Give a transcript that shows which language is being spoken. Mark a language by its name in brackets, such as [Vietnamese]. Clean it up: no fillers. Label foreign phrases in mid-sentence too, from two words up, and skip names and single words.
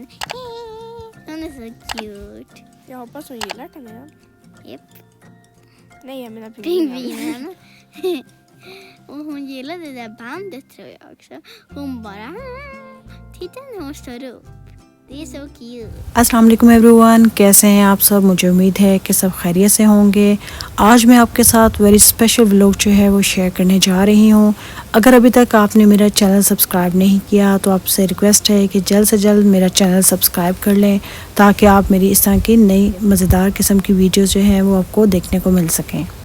[Swedish] Hon är så cute. Jag hoppas hon gillar kaninen. Japp. Nej, jag menar pingvinen. Pingvinen. Och hon gillade det där bandet tror jag också. Hon bara... Titta när hon står upp. Det är så cute. [Arabic] السلام عليكم [Hindi] एवरीवन, कैसे हैं आप सब। मुझे उम्मीद है कि सब खैरियत से होंगे। आज मैं आपके साथ [English] very special vlog [Hindi] जो है वो शेयर करने जा रही हूँ। अगर अभी तक आपने मेरा [English] channel subscribe [Hindi] नहीं किया तो आपसे रिक्वेस्ट है कि जल्द से जल्द मेरा [English] channel subscribe [Hindi] कर लें ताकि आप मेरी इस तरह की नई मज़ेदार किस्म की वीडियोज़ जो हैं वो आपको देखने को मिल सकें।